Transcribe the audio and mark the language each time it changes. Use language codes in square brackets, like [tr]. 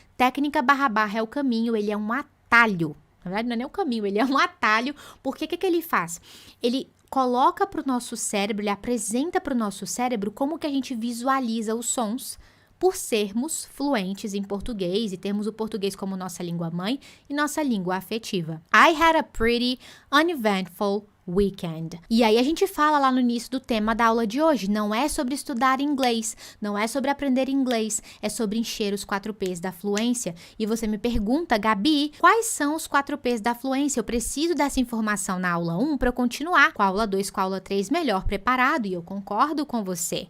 [pt] Técnica // é o caminho, ele é um atalho. Na verdade, não é nem o caminho, ele é um atalho. Porque o que ele faz? Ele coloca para o nosso cérebro, ele apresenta para o nosso cérebro como que a gente visualiza os sons por sermos fluentes em português e termos o português como nossa língua mãe e nossa língua afetiva. [en] I had a pretty uneventful weekend. [pt] E aí a gente fala lá no início do tema da aula de hoje, não é sobre estudar inglês, não é sobre aprender inglês, é sobre encher os 4 P's da fluência. E você me pergunta, Gabi, quais são os 4 P's da fluência? Eu preciso dessa informação na aula 1 para eu continuar com a aula 2, com a aula 3 melhor preparado, e eu concordo com você.